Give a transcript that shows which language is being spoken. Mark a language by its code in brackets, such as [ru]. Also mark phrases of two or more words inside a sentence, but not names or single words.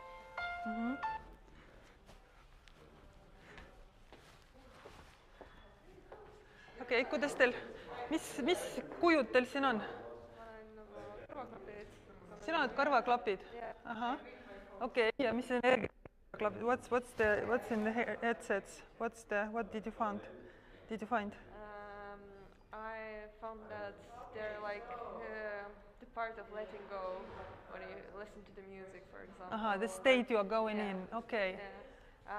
[et] Okei, kuidas teil, mis kujud teil siin on? Ma olen nagu kõrvaklapid. Sina oled kõrvaklapid? Ahah. Okei, ja mis on kõrvaklapid? [en] What's in the headsets? What did you find? I found that they're like the part of letting go when you listen to the music, for example. Aha, the state you are going in. Okay. Yeah.